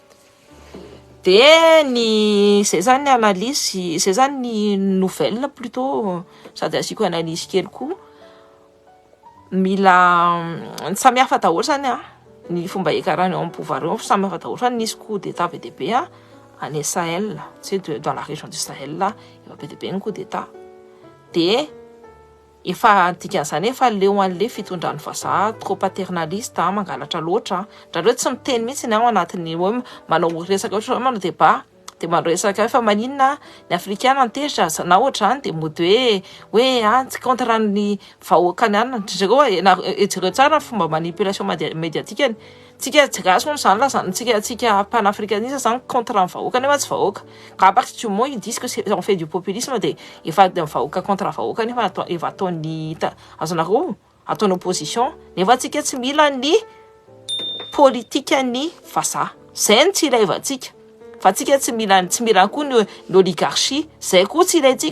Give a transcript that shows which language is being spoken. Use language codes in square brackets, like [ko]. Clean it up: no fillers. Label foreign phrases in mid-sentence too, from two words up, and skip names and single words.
[mg] dia zay zany ny analyse zay zany ny [fr] nouvelle plutôt [mg] sady asiko analyse kely koa mila samihafa daholo zany ny fomba hikarana eo amin'ny pouvoir eo samihafa daholo zany nisy [fr] coup d'état [mg] be dia be any Sahel [fr] tu sais dans la région du Sahel [mg] efa be dia be ny [fr] coup d'état [mg] dia efa dikan'izany efa leo an'le fitondran'ny vazaha [fr] trop paternaliste [mg] mangalatra loatra ndrareo tsy miteny mihitsy ny ao anatin'ny hoe manao resaka ohatra manao débat dia manao resaka fa maninona ny afrikana antehitra na ohatra zany dia mody hoe tsy contre ny vahoakany any zareo ejereo tsara fomba [fr] manipulation médiatique [mg] tsika tsy gasy moa zany tsika panafricaniste zany contre ny vahoaka nefa tsy vahoaka ka [fr] à partir du moment ils disent que on fait du populisme [mg] dia efa vahoaka contre vahoaka nefa efa ataony azonareo ataony opposition nefa tsika tsy mila ny politika ny vazaha zay ny tsy ilaivantsika fa tsika tsy mila koa ny oligarchie zay koa tsy ilaintsika